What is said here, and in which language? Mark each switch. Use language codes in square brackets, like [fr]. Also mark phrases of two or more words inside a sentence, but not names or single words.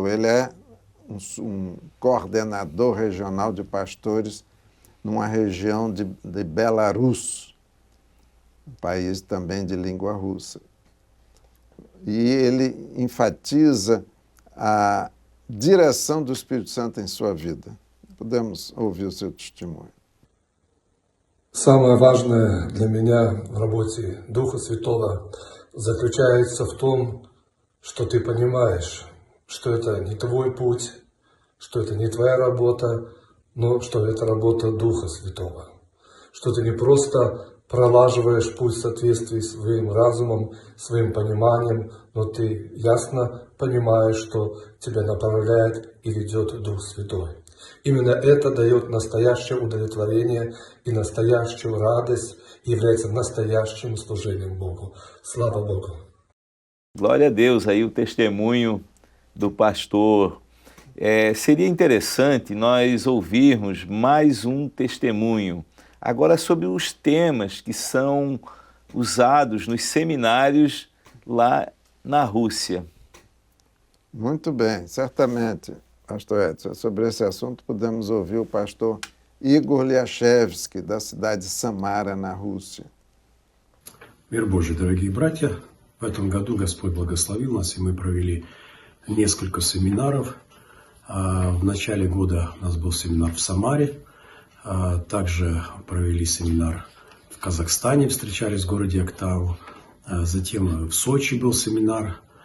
[pt] Ele é um coordenador regional de pastores numa região de Belarus, um país também de língua russa. E ele enfatiza a direção do Espírito Santo em sua vida. Podemos ouvir o seu testemunho. [ru] Самое важное для меня в работе Духа Святого заключается в том, что ты понимаешь, что это не твой путь, что это не твоя работа, но что это работа Духа Святого. Что ты не просто пролаживаешь путь в соответствии с своим разумом, своим пониманием, но ты ясно понимаешь, что тебя направляет и ведет Дух Святой. Именно это дает настоящее удовлетворение и настоящую радость и является настоящим служением Богу. Слава Богу! [pt] Glória a Deus, aí o testemunho do pastor. Seria interessante nós ouvirmos mais um testemunho, agora sobre os temas que são usados nos seminários lá na Rússia. Muito bem, certamente, pastor Edson. Sobre esse assunto podemos ouvir o pastor Igor Lyashevsky, da cidade de Samara, [ru] на Русі. Мир Божий, дорогие братья! В этом году Господь благословил нас, и мы провели несколько семинаров. В начале года у нас был семинар в Самаре, также провели семинар в Казахстане, встречались в городе Актау, затем в Сочи был семинар.